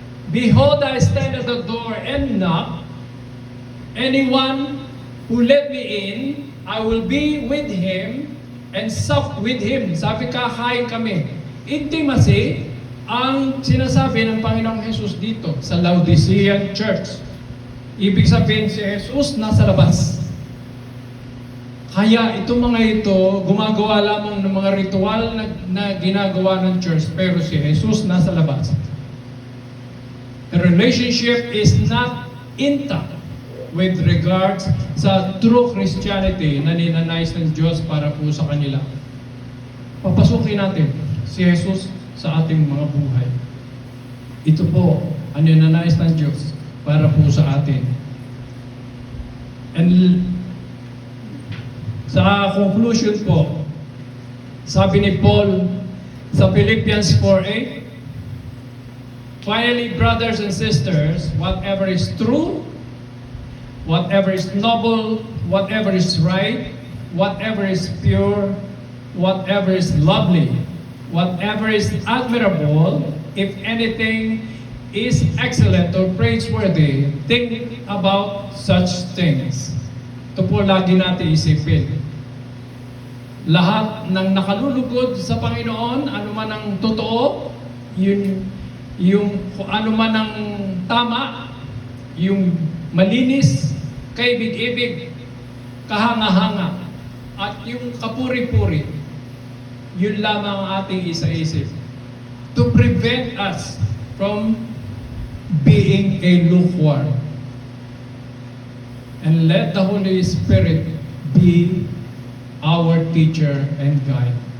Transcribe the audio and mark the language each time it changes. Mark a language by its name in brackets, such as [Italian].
[English] Behold, I stand at the door and knock. Anyone who let me in, I will be with him and sup with him. [Filipino] Sabi, kakain kami. [English] Intimacy [Filipino] ang sinasabi ng Panginoong Jesus dito sa Laodicean Church. Ibig sabihin si Jesus nasa labas. Kaya itong mga ito, gumagawa lamang ng mga ritual na ginagawa ng church, pero si Jesus nasa labas. [English] The relationship is not intact with regards sa true Christianity [Filipino] na ninanais ng Diyos para po sa kanila. Papasukin natin si Jesus sa ating mga buhay. Ito po ang ninanais ng Diyos para po sa atin. And sa conclusion po, sabi ni Paul sa Philippians 4:8, [English] finally, brothers and sisters, whatever is true, whatever is noble, whatever is right, whatever is pure, whatever is lovely, whatever is admirable, if anything is excellent or praiseworthy, think about such things. [Filipino] Ito po lagi natin isipin. Lahat ng nakalulugod sa Panginoon, ano man ang totoo, yung ano man ang tama, yung malinis, kaibig-ibig, kahanga-hanga, at yung kapuri-puri, yun lamang ang ating isa-isip. [English] To prevent us from being a lukewarm. And let the Holy Spirit be our teacher and guide.